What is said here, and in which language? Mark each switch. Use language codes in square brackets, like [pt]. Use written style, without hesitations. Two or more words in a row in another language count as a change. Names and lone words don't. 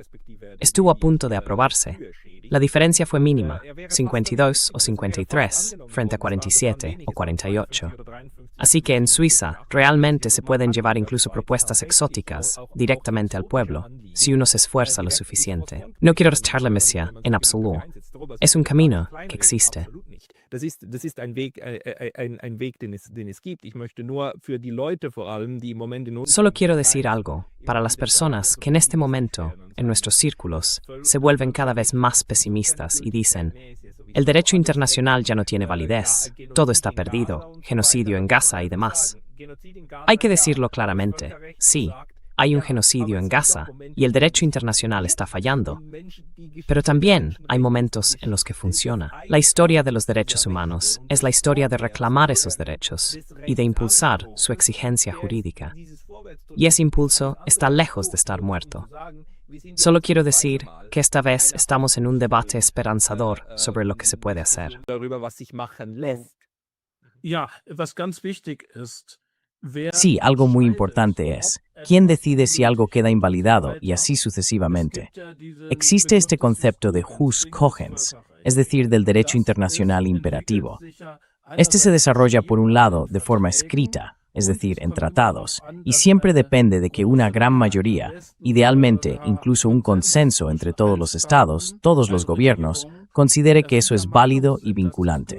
[es] Estuvo a punto de aprobarse. La diferencia fue mínima, 52 o 53 frente a 47 o 48. Así que en Suiza realmente se pueden llevar incluso propuestas exóticas directamente al pueblo, si uno se esfuerza lo suficiente. No quiero restarle, Monsieur, en absoluto. Es un camino que existe. [de] Das ist ein Weg, den es gibt. Ich möchte nur für die Leute vor allem, die im Moment in [es] Solo quiero decir algo para las personas que en este momento, en nuestros círculos, se vuelven cada vez más pesimistas y dicen: el derecho internacional ya no tiene validez, todo está perdido, genocidio en Gaza y demás. Hay que decirlo claramente, sí, hay un genocidio en Gaza y el derecho internacional está fallando. Pero también hay momentos en los que funciona. La historia de los derechos humanos es la historia de reclamar esos derechos y de impulsar su exigencia jurídica. Y ese impulso está lejos de estar muerto. Solo quiero decir que esta vez estamos en un debate esperanzador sobre lo que se puede hacer. [de] darüber, was sich machen lässt. Ja, was ganz wichtig ist, [es] Sí, algo muy importante es, ¿quién decide si algo queda invalidado y así sucesivamente? Existe este concepto de [la] jus cogens, [es] es decir, del derecho internacional imperativo. Este se desarrolla por un lado de forma escrita, es decir, en tratados, y siempre depende de que una gran mayoría, idealmente incluso un consenso entre todos los estados, todos los gobiernos, considere que eso es válido y vinculante.